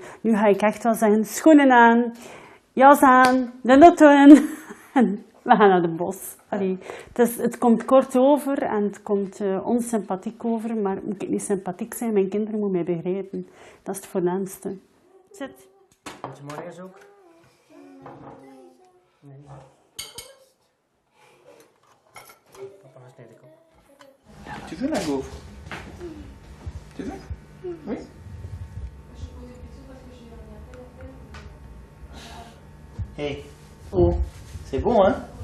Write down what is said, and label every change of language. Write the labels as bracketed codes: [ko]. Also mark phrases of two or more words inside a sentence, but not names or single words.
[nl] Nu ga ik echt wel zeggen, schoenen aan, jas aan, de auto in en we gaan naar de bos. Allee, dus het komt kort over en het komt onsympathiek over, maar moet ik niet sympathiek zijn, mijn kinderen moeten mij begrijpen. Dat is het voornaamste. Zit. Goedemorgen ook. Nee. [fr] Papa va se les découper. Tu veux la gaufre? Tu veux? Oui. Hey. Oh, c'est bon, hein?